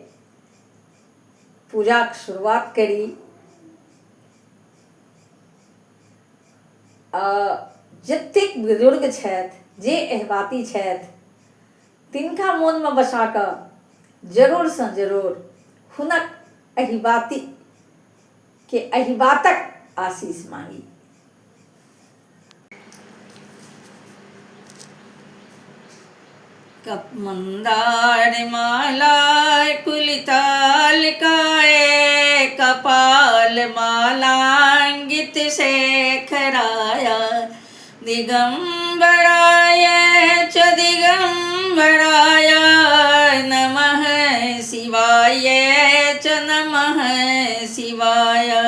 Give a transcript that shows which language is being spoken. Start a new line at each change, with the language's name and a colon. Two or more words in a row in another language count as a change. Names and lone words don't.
Maithili: पूजा की शुरुआत करी जतेक बुजुर्ग छथि जे एहबाती छथि तिनका मोन में बसा कऽ जरूर से जरूर हुनक एहिबाती के एहिबातक आशीष मांगी।
Sanskrit: कप मंदार माला कुलिताल काए कपाल मालांगित शेखराया दिगंबराय च दिगंबराय नमः शिवाय च नमः शिवाय